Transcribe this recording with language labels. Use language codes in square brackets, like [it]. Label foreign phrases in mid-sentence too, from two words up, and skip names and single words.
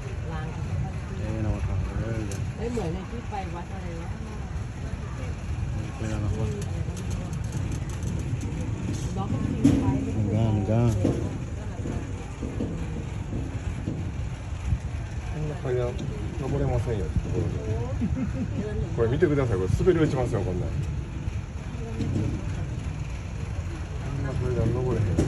[th] เหมือนในที่ไปวัดอะไรวะ เลยนะพ่อ [vi] nó có khi phải Nga [ja] 階段登れませんよ。これ見てください。これ滑り落ちますよこんなん。こんな階段登れへん。